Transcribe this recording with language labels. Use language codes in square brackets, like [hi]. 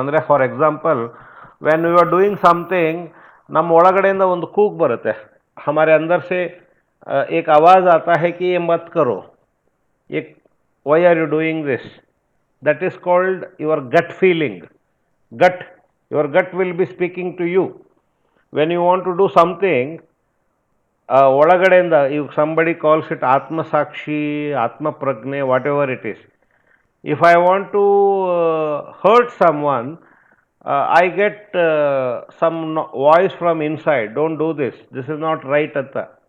[kn] ಅಂದರೆ [en] for example, when you are doing something, [kn] ನಮ್ಮ ಒಳಗಡೆಯಿಂದ ಒಂದು ಕೂಗು ಬರುತ್ತೆ. [hi] हमारे अंदर से एक आवाज़ आता है कि ये मत करो, ये [en] why are you doing this? That is called your gut feeling. Your gut will be speaking to you. When you want to do something, [kn] ಒಳಗಡೆಯಿಂದ, [en] if somebody calls it Atma Sakshi, Atma Pragne, whatever it is. If I want to hurt someone, I get some voice from inside, don't do this, this is not right atta.